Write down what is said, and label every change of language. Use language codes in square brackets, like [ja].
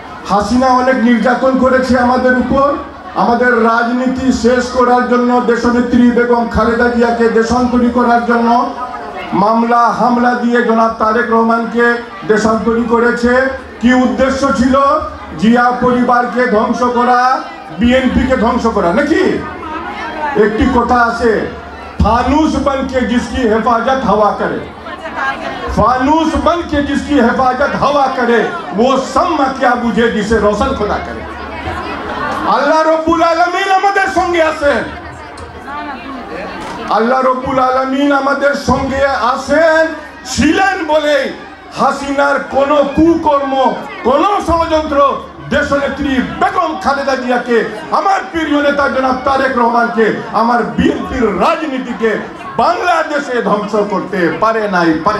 [bn] হাসিনা অনেক নির্যাতন করেছে আমাদের উপর, আমাদের রাজনীতি শেষ করার জন্য, দেশনেত্রী বেগম খালেদা জিয়াকে দেশান্তরী করার জন্য মামলা হামলা দিয়ে জনাব তারেক রহমানকে দেশান্তরী করেছে। কি উদ্দেশ্য ছিল? জিয়া পরিবারকে ধ্বংস করা, বিএনপিকে ধ্বংস করা, নাকি? একটি কথা আছে, [hi] फानूस बन के जिसकी हिफाजत हवा करे, फानूस बन के जिसकी हिफाजत हवा करे, वो सम्मा क्या बुझे जिसे रोशन खुदा करे। [bn] আল্লাহ রব্বুল আলামিন আমাদের সঙ্গে আছেন। আল্লাহ রব্বুল আলামিন আমাদের সঙ্গে আছেন ছিলেন বলে হাসিনার কোন কুকর্ম কোন ষড়যন্ত্র দেশনেত্রী বেগম খালেদা জিয়াকে, আমার প্রিয় নেতা জনাব তারেক রহমানকে, আমার বিএনপির রাজনীতিকে বাংলাদেশে ধ্বংস করতে পারে নাই।